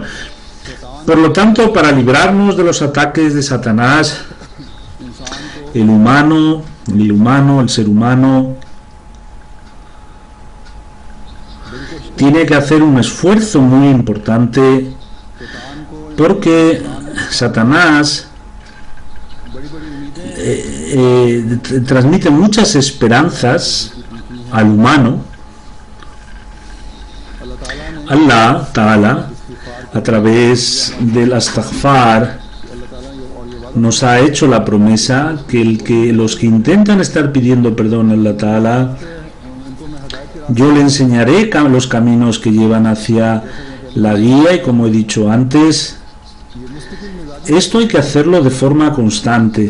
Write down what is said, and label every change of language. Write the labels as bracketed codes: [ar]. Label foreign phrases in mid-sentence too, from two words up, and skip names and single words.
[es] Por lo tanto, para librarnos de los ataques de Satanás, el ser humano, tiene que hacer un esfuerzo muy importante, porque Satanás transmite muchas esperanzas al humano. [ar] الله تعالى, [es] a través del astaghfar, nos ha hecho la promesa que los que intentan estar pidiendo perdón a [ar] الله تعالى, [es] yo le enseñaré los caminos que llevan hacia la guía, y como he dicho antes, esto hay que hacerlo de forma constante.